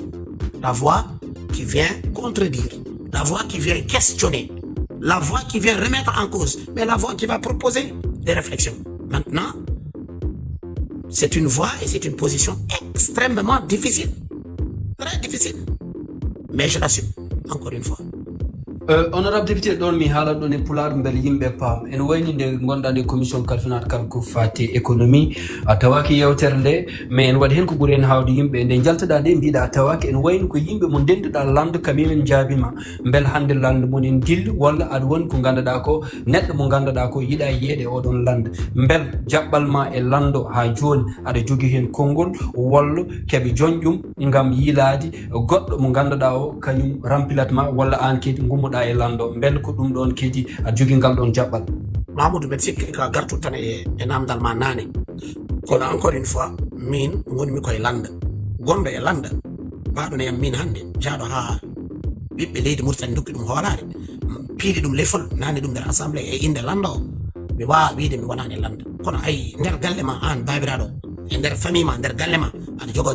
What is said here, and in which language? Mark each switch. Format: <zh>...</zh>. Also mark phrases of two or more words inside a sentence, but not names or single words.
<fr>La voix qui vient contredire, la voix qui vient questionner, la voix qui vient remettre en cause, mais la voix qui va proposer des réflexions. Maintenant, c'est une voix et c'est une position extrêmement difficile. Très difficile. Mais je l'assume, encore une fois. honorable député</fr> <ff>ɗon mi haala ɗon e pulaar beele yimɓe paam en wayni nde gonɗa nde commission kalfinat kala ko fati économie a tawaki yewtere nde mais en waɗi hen ko ɓuuri en hawde yimɓe nde jaltoɗa nde mbiɗa a tawaki en wayni ko yimɓe mo ndenduɗa lande kam min jaabima beele hande lande monen dilli walla aɗa woni ko ganduɗa ko neɗɗo mo ganduɗa ko yiiɗa yeeɗe oɗon lande beel jaɓɓal ma e lando ha joni aɗa jogui hen konngol walla keeɓe joñƴum gam yiilade goɗɗo mo ganduɗa o kañum rempilat ma walla an kedi gummuɗa e lando bel ko ɗum ɗon kedi a jogui ngal ɗon jaɓɓal. Mamoudou mbeɗa sikki ka gartu tan e namdal ma nane kono</ff> <fr>encore une fois</fr> <ff>min gonmi koye landa gonɗo e landa mbaɗon yam min hande jaaɗo ha ɓiɓɓe leydi Mauritanie dokki ɗum hoolare piiɗi ɗum lefol nani ɗum nder assemblée e inde landa o mi wawa wiide mi wonani e landa kono ayi nder galle ma an babiraɗo e nder famille ma nder galle ma aɗa jogo</ff>